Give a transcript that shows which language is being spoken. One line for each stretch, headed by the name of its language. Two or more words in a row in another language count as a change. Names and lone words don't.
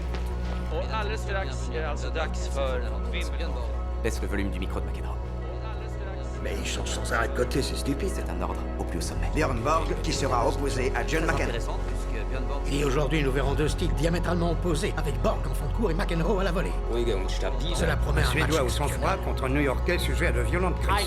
Swedish: Och alldeles strax är det alltså dags för Wimbledon.
French: Baisse le volume du micro de McEnroe. Mais il change sans arrêt de côté, c'est stupide. C'est un ordre au plus haut sommet. Björn Borg qui sera opposé à John McEnroe. Et aujourd'hui, nous verrons deux styles diamétralement opposés, avec Borg en fond de cours et McEnroe à la volée. Cela promet un match Suédois au sang-froid contre un New-Yorkais sujet à de violentes crises.